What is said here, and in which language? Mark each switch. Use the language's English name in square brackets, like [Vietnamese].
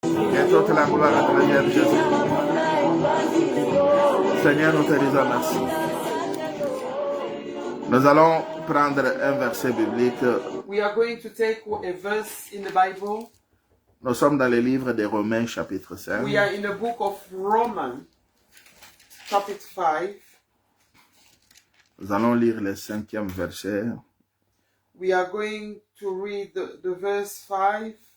[French] toute la gloire à toi, Jésus. Seigneur, nous te disons merci. Nous allons prendre un verset biblique. [English] We are going to take a verse in the Bible. [French] Nous sommes dans le livre des Romains, chapitre 5. [English] We are in the book of Romans, chapter 5. [French] Nous allons lire le 5e verset [English] We are going to read the verse 5.